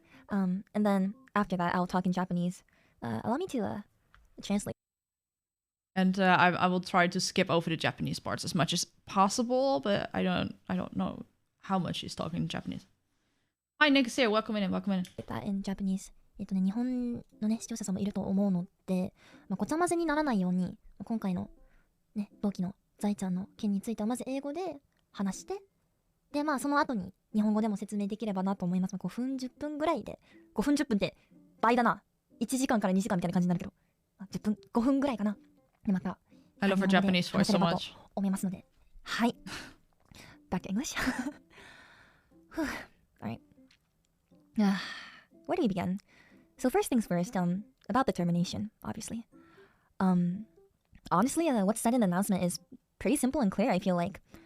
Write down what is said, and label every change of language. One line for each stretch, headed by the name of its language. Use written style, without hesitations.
English: And then after that I'll talk in Japanese. Allow me to translate. And I will try to skip over the Japanese parts as much as possible, but I don't know how much she's talking in Japanese. Hi, Nick's here. Welcome in. That in Japanese.
Japanese: 日本のね視聴者さんもいると思うので、ごちゃ混ぜにならないように今回のね同期の財ちゃんの件についてはまず英語で話して、でその後に日本語でも説明できればなと思います。5分10分ぐらいで、5分10分って倍だな。 1時間から2時間みたいな感じになるけど、10分5分ぐらいかな。でまた
English: I love her Japanese voice so much.
Japanese: 思いますので、はい。
English: Back to English. All right. Where do we begin? So first things first, about the termination, obviously. Honestly, what's said in the announcement is pretty simple and clear, I feel like.